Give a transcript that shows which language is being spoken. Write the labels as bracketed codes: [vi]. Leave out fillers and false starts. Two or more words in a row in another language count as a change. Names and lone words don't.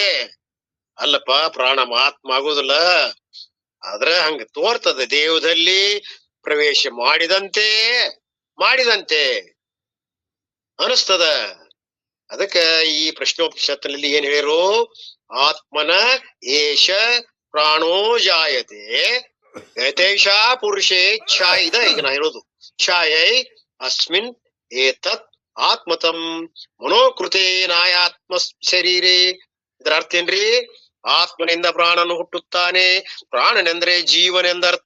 [kn] ಅಲ್ಲಪ್ಪ, ಪ್ರಾಣ ಆತ್ಮ ಆಗೋದಿಲ್ಲ. ಆದ್ರೆ ಹಂಗ ತೋರ್ತದೆ, ದೇವದಲ್ಲಿ ಪ್ರವೇಶ ಮಾಡಿದಂತೆ ಅನಿಸ್ತದ. ಅದಕ್ಕ ಈ ಪ್ರಶ್ನೋಪನಿಷತ್ತಿನಲ್ಲಿ ಏನ್ ಹೇಳಿರು? [sa] ಆತ್ಮನ ಏಷ ಪ್ರಾಣೋ ಜಾಯತೆ ಯತೇಷಾ ಪುರುಷೇ ಛಾಯಿದ. [kn] ಈಗ ನಾ ಹೇಳೋದು [sa] ಛಾಯೈ ಅಸ್ಮಿನ್ ಏತತ್ ಆತ್ಮತಂ ಮನೋಕೃತೆ ನಾಯಾತ್ಮ ಶರೀರೇ. [kn] ಇದರ ಅರ್ಥ ಏನ್ರಿ? ಆತ್ಮನಿಂದ ಪ್ರಾಣನು ಹುಟ್ಟುತ್ತಾನೆ. ಪ್ರಾಣನೆಂದ್ರೆ ಜೀವನೆಂದರ್ಥ.